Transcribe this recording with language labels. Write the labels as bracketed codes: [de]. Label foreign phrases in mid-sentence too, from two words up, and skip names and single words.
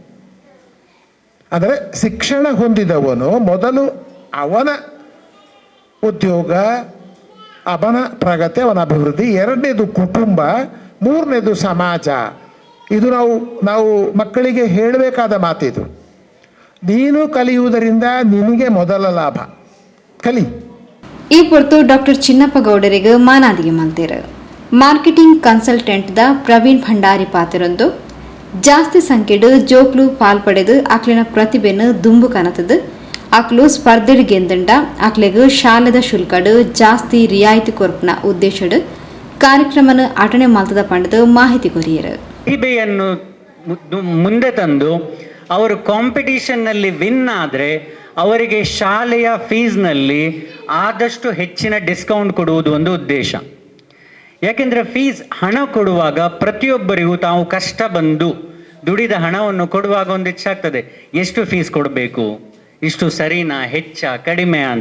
[kn] ಅಂದರೆ ಶಿಕ್ಷಣ ಹೊಂದಿದವನು ಮೊದಲು ಅವನ ಉದ್ಯೋಗ, ಅವನ ಪ್ರಗತಿ, ಅವನ ಅಭಿವೃದ್ಧಿ, 2ನೇದು ಕುಟುಂಬ, 3ನೇದು ಸಮಾಜ. ಇದು ನಾವು ಮಕ್ಕಳಿಗೆ ಹೇಳಬೇಕಾದ ಮಾತಿದು. ನೀನು ಕಲಿಯುವುದರಿಂದ ನಿನಗೆ ಮೊದಲ ಲಾಭ. ಕಲಿ. [tcy] ಈ ಹೊರತು ಡಾಕ್ಟರ್ ಚಿನ್ನಪ್ಪ ಗೌಡರಿಗೆ ಮಾನಾದಿಗೆ ಮಂತೀರ. [en] marketing consultant [tcy] ದ ಪ್ರವೀಣ್ ಭಂಡಾರಿ ಪಾತಿರೊಂದು ಜಾಸ್ತಿ ಸಂಖ್ಯೆಡು ಜೋಕ್ಲು ಪಾಲ್ಪಡೆದು ಅಕ್ಲಿನ ಪ್ರತಿಭೆನು ದುಂಬು ಕನತದು. ಅಕ್ಲು ಸ್ಪರ್ಧೆಡು ಗೆಂದಂಡ ಅಕ್ಲೆಗು ಶಾಲೆದ ಶುಲ್ಕಡು ಜಾಸ್ತಿ ರಿಯಾಯಿತಿ ಕೊರ್ಪನ ಉದ್ದೇಶಡು ಕಾರ್ಯಕ್ರಮನ ಅಟಣೆ ಮಾಲ್ತದ ಪಂಡದು ಮಾಹಿತಿ ಕೊರಿಯರು. [kn] ಪ್ರತಿಭೆಯನ್ನು ಮುಂದೆ ತಂದು ಅವರು ಕಾಂಪಿಟಿಷನ್ನಲ್ಲಿ ವಿನ್ ಆದರೆ ಅವರಿಗೆ ಶಾಲೆಯ ಫೀಸ್ನಲ್ಲಿ ಆದಷ್ಟು ಹೆಚ್ಚಿನ ಡಿಸ್ಕೌಂಟ್ ಕೊಡುವುದು ಒಂದು ಉದ್ದೇಶ. ಯಾಕೆಂದರೆ ಫೀಸ್ ಹಣ ಕೊಡುವಾಗ ಪ್ರತಿಯೊಬ್ಬರಿಗೂ ತಾವು ಕಷ್ಟ ಬಂದು ದುಡಿದ ಹಣವನ್ನು ಕೊಡುವಾಗ ಒಂದು ಇಚ್ಛಾಗ್ತದೆ, ಎಷ್ಟು ಫೀಸ್ ಕೊಡಬೇಕು, ಇಷ್ಟು ಸರಿನಾ, ಹೆಚ್ಚ, ಕಡಿಮೆ ಅಂತ.